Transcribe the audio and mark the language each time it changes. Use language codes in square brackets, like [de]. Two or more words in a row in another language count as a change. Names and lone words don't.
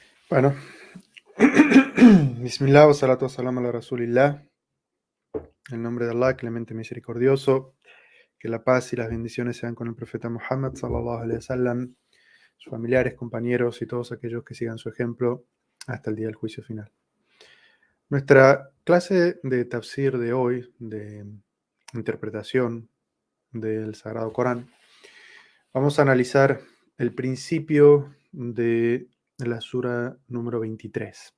[es] Bueno, [ar] بسم الله، والصلاة والسلام على رسول الله. [es] En nombre de Allah, clemente misericordioso, que la paz y las bendiciones sean con el profeta Muhammad, [ar] صلى الله عليه وسلم, [es] sus familiares, compañeros y todos aquellos que sigan su ejemplo hasta el día del juicio final. Nuestra clase de tafsir de hoy, de interpretación del Sagrado Corán, vamos a analizar el principio de la sura número 23.